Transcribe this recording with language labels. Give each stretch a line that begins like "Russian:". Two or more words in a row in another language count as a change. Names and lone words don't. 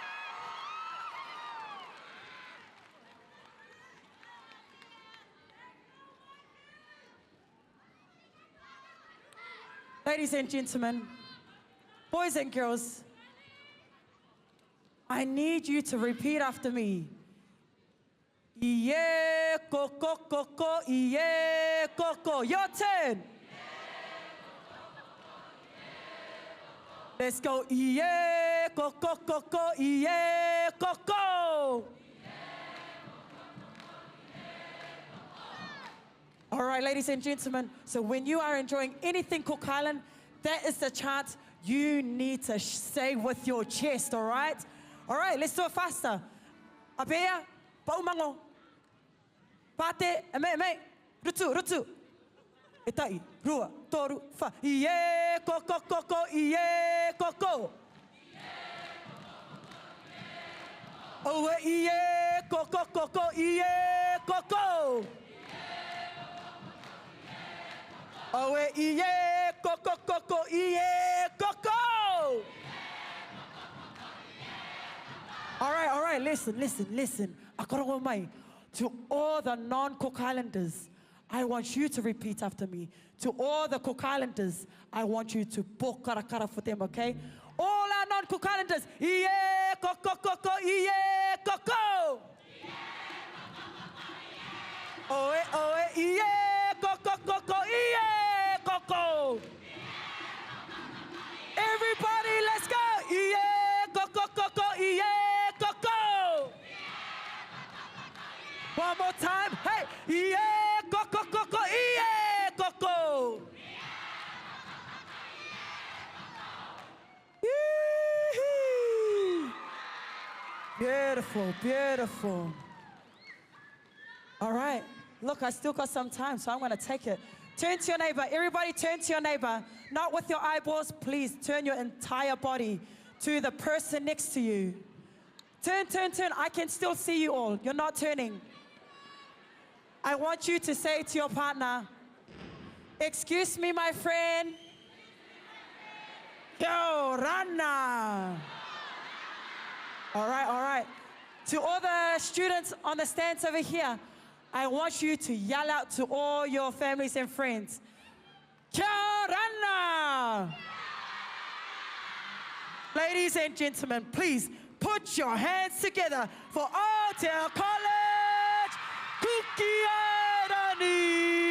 English: Ladies and gentlemen, boys and girls, I need you to repeat after me.
Rarotongan: Iye koko koko, iye koko.
English: Your turn. Let's go.
Rarotongan: Iye koko koko, iye koko.
English: All right, ladies and gentlemen, so when you are enjoying anything Cook Island, that is the chant you need to say with your chest, all right? All right, let's do it faster.
Rarotongan: Abea, paumango. Pate, eme, rutu, rutu. Etai, rua, toru, fa. Iye, koko, koko, iye, koko. Owe, iye, koko, koko, iye, koko. Owe, iye, koko, koko, iye, koko.
English: All right, listen.
Rarotongan: Akorogo mai.
English: To all the non-Cook Islanders, I want you to repeat after me. To all the Cook Islanders, I want you to pokarakara for them, okay? All our non-Cook Islanders,
Rarotongan: iye, koko, koko, iye, koko. Oe, iye, koko, koko, iye, koko.
English: Everybody, let's go.
Rarotongan: Iye, koko, koko, iye, koko.
English: One more time.
Rarotongan: Hey, iye, koko, koko, iye, koko.
English: Beautiful, beautiful. All right. Look, I still got some time, so I'm going to take it. Turn to your neighbor. Everybody turn to your neighbor. Not with your eyeballs. Please turn your entire body to the person next to you. Turn, turn, turn. I can still see you all. You're not turning. I want you to say to your partner, excuse me, my friend.
Rarotongan: Yo, Rana.
English: All right, all right. To all the students on the stands over here, I want you to yell out to all your families and friends.
Māori: Kia ora!
English: Ladies and gentlemen, please put your hands together for Aotearoa College Kukiairani.